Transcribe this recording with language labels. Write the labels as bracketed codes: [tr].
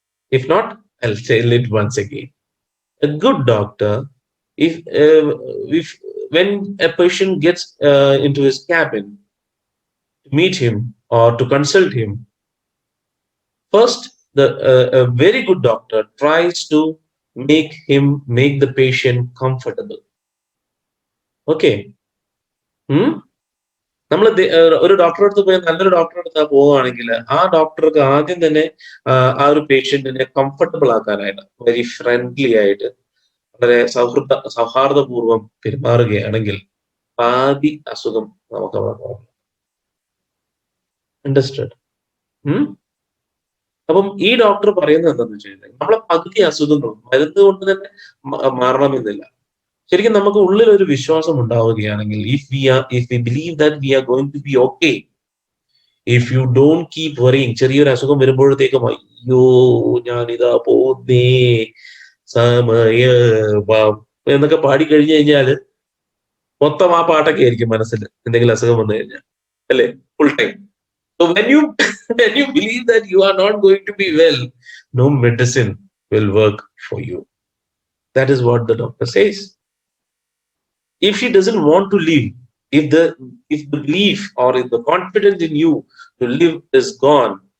[en] If not, I'll say it once again. A good doctor, if when a patient gets into his cabin to meet him or to consult him, first a very good doctor tries to make the patient comfortable. Okay. Hmm? [ml] നമ്മൾ ഒരു ഡോക്ടറെ അടുത്ത് പോയി നല്ലൊരു ഡോക്ടറെ അടുത്ത് പോവുകയാണെങ്കിൽ ആ ഡോക്ടർക്ക് ആദ്യം തന്നെ ആ ഒരു പേഷ്യന്റിനെ കംഫർട്ടബിൾ ആക്കാനായിട്ട് [en] very friendly [ml] ആയിട്ട് വളരെ സൗഹാർദ്ദപൂർവ്വം പെരുമാറുകയാണെങ്കിൽ പാതി അസുഖം നമുക്ക് അവിടെ അണ്ടർസ്റ്റുഡ്. അപ്പം ഈ ഡോക്ടർ പറയുന്നത് എന്താണെന്ന് വെച്ച് കഴിഞ്ഞാൽ നമ്മളെ പകുതി അസുഖങ്ങളും മരുന്ന് കൊണ്ട് തന്നെ മാറണമെന്നില്ല. ശരിക്കും നമുക്ക് ഉള്ളിൽ ഒരു വിശ്വാസം ഉണ്ടാവുകയാണെങ്കിൽ [en] if we believe that we are going to be okay, if you don't keep worrying, [ml] ചെറിയൊരു അസുഖം വരുമ്പോഴത്തേക്കും അയ്യോ ഞാനിതാ പോന്നേ സമയ എന്നൊക്കെ പാടി കഴിഞ്ഞു കഴിഞ്ഞാല് മൊത്തം ആ പാട്ടൊക്കെ ആയിരിക്കും മനസ്സിൽ എന്തെങ്കിലും അസുഖം വന്നു കഴിഞ്ഞാൽ, അല്ലേ? [en] Full time. So when you when you believe that you are not going to be well, no medicine will work for you. That is what the doctor says. If she doesn't want to live, if the belief or if the confidence in you to live is gone,